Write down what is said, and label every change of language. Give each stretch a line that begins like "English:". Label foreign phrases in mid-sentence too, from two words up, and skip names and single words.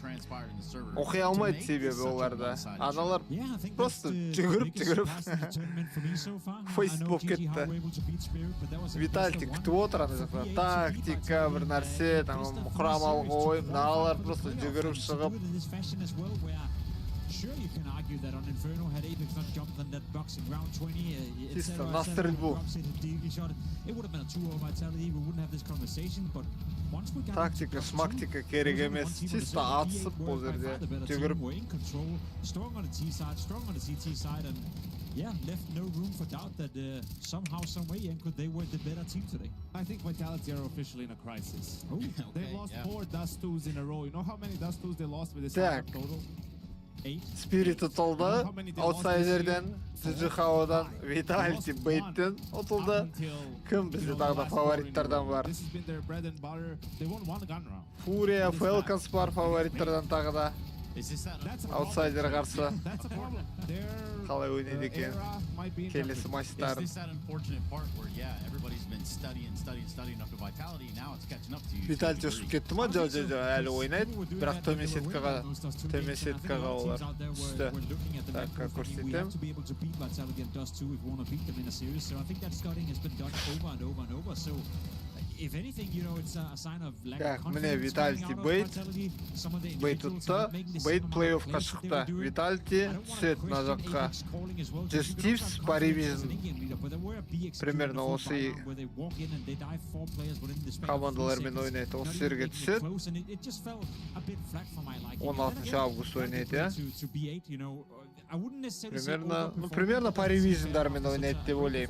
Kazakh: Оқи алмайды себебі оларда. Аналар просто жүгіріп фейс болып кетті. Vitality күтіп отыр ана жақта. Тактика, бір нәрсе, құрамалық ойын, аналар просто жүгіріп шығып.
English: Sure, you can argue that on Inferno had Apex not jumped on that box in round 20. It would have been a 2-0 Vitality. We wouldn't have this conversation, but once we got
Kazakh: тактика, шмактика керек емес. Чисто атысып бұл жерде. Жүгіріп.
English: Strong on the T side, strong on the CT side, and left no room for doubt that somehow, some way, they were the better team today. I think Vitality are officially in a crisis. They've lost 4 Dust 2s in a row. You know how many Dust 2s they lost with this total?
Kazakh: Spirit ұтылды, аутсайдерден, Джихаудан, Vitality бейттен ұтылды. Кім бізде тағда фавориттардан бар? Фурия, Falcons бар фавориттардан тағда. Аутсайдер қарсы. Қалай ойнайды екен? Келесі матчтар. Vitality ұшып кетті ма? Жоқ, әлі ойнайды. Бірақ төмен сеткаға олар түсті. Так, көрсетем.
English: If anything, it's a sign of lack of confidence.
Kazakh: Міне Vitality бейт ұтты, бейт плей-оффқа шықты. Vitality түсет на жаққа. 100Thieves, PVISION. Примерно осы командалармен ойнайды. Осы жерге түсет. 16 август ойнайды, Примерно PVISIONдармен ойнайды деп ойлаймын.